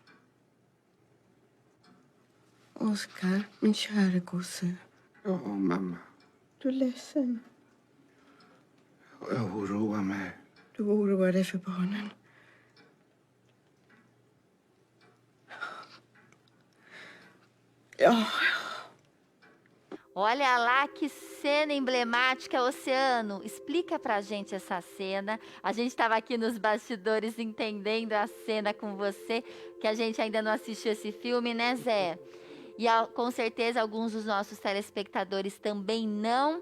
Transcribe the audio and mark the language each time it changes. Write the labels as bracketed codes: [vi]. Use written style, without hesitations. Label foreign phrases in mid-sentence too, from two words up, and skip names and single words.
[sv] Oskar, min kära gosse. Ja, mamma. Du är ledsen. Jag oroar mig. Du oroar dig för barnen. Ja. [pt] Olha lá que cena emblemática, Oceano. Explica pra gente essa cena. A gente estava aqui nos bastidores entendendo a cena com você, que a gente ainda não assistiu esse filme, né, Zé? E com certeza alguns dos nossos telespectadores também não.